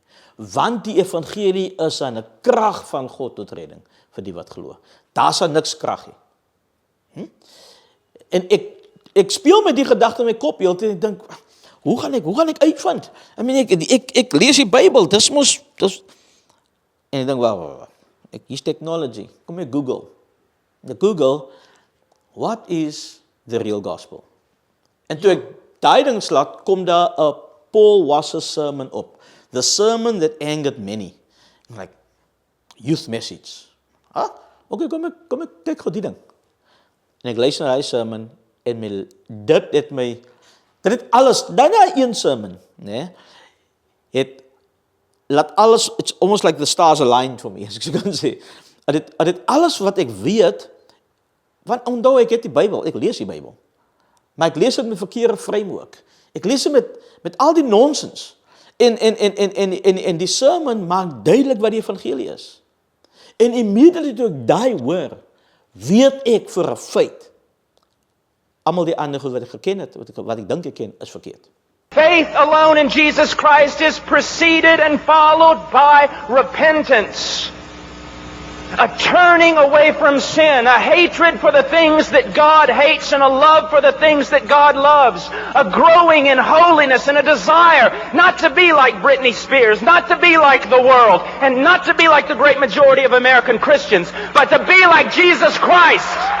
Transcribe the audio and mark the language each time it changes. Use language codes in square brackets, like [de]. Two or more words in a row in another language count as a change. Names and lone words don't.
[af] Want die evangelie is aan 'n krag van God tot redding, vir die wat glo. Daar's niks krag nie. En ek speel met die gedagte in my kop, heeltyd, en ek dink, hoe gaan ek uitvind? Ek lees die Bybel, dis, en ek dink, wow. Ek [en] use technology. [af] Kom ek Google. [en] Google, what is the real gospel? En toe ek daai ding slaat, kom daar 'n Paul Wasser sermon op. The sermon that angered many. Like, youth message. [af] Okay, kom ek kyk gou die ding. En ek luister na hy sermon, en dit het alles, dan na een sermon, né? Laat alles, [en] it's almost like the stars aligned for me, [af] as ek so kan sê. Dit alles wat ek weet, want onthou ek het die Bybel, ek lees die Bybel, maar ek lees dit met verkeerde framework. Ek lees dit met al die nonsens. En die sermon maak duidelik wat die evangelie is. En immediately toe ek daai hoor, weet ek vir 'n feit, almal die ander goed wat ek geken het, wat ek dink ek ken, is verkeerd. [en] Faith alone in Jesus Christ is preceded and followed by repentance. A turning away from sin, a hatred for the things that God hates and a love for the things that God loves. A growing in holiness and a desire not to be like Britney Spears, not to be like the world, and not to be like the great majority of American Christians, but to be like Jesus Christ.